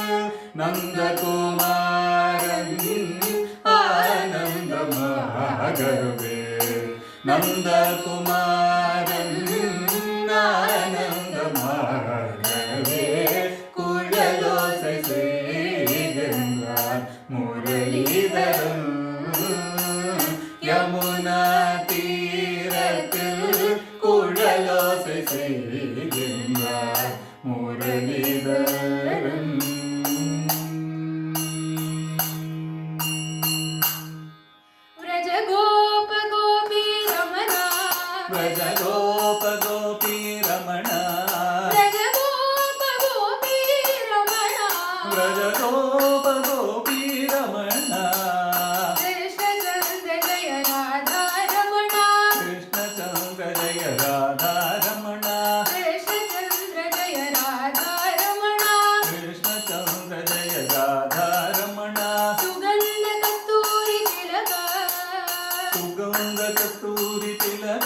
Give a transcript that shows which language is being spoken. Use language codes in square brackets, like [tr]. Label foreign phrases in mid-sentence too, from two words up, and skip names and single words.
[ta] நந்தகுமாரன் ஆனந்தமாகவே, நந்தகுமாரன் ஆனந்தமாகவே, குழலோசை செய்கின்றார் முரளிதரன். யமுனா தீரத்தில் குழலோசை செய்கின்றார் முரளிதரன். [sa] व्रज गोप गोपी रमणा, व्रज गोप गोपी रमणा, व्रज गोप गोपी रमणा, व्रज गोप गोपी रमणा, कृष्णचन्द्र जय राधा रमणा, कृष्णचन्द्र जय राधा रमणा, कृष्णचन्द्र जय राधा रमणा, कृष्णचन्द्र जय राधा रमणा, सुगन्ध कस्तूरी तिलक, सुगन्ध कस्तूरी तिलक,